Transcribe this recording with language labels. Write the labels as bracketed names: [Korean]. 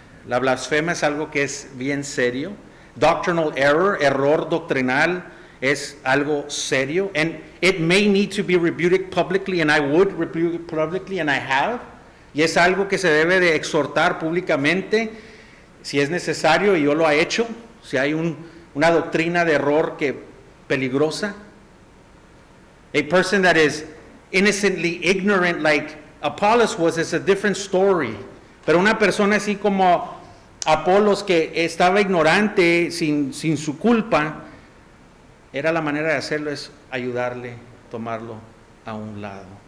[Spanish] La blasfema es algo que es bien serio. [English] Doctrinal error, [Spanish] error doctrinal, es algo serio. [English] And it may need to be rebuked publicly, and I would rebuke it publicly, and I have. [Spanish] Y es algo que se debe de exhortar públicamente si es necesario, y yo lo he hecho. Si hay una doctrina de error que peligrosa. [English] A person that is innocently ignorant like Apollos was is a different story. [Spanish] Pero una persona así como Apolos, que estaba ignorante sin su culpa, era la manera de hacerlo, es ayudarle, tomarlo a un lado.